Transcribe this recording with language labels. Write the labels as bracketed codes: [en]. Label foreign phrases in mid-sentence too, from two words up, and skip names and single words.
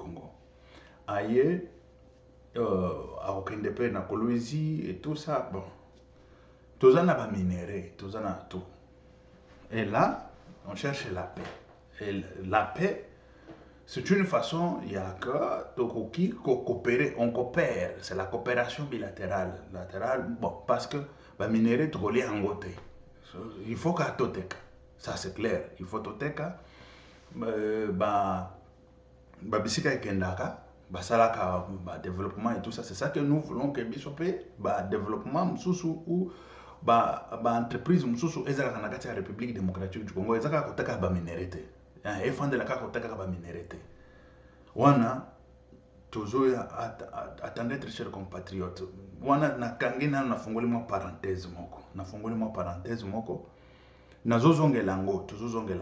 [ln] Congo aye akokende pe na kolwezi [fr] et tout ça bon [ln] toza na baminere toza na [fr] tout et là on cherche la paix et la paix c'est une façon ya que tokoki coopérer on coopère c'est la coopération bilatérale bon parce que [ln] baminere tokoli yango te [fr] il faut qu'à toteka ça c'est clair il faut toteka [ln] bisika ekendaka basalaka [fr] développement et tout ça c'est ça que nous voulons que [ln] biso pe développement mususu ou entreprise mususu ezalaka na kati ya République démocratique du Congo ezalaka koteka baminere te efandelaka koteka baminere te wana tozoya [fr] attendez très chers compatriotes [ln] wana nakangi nano nafungoli mwa parenthèse moko nazozongela yango tozozongela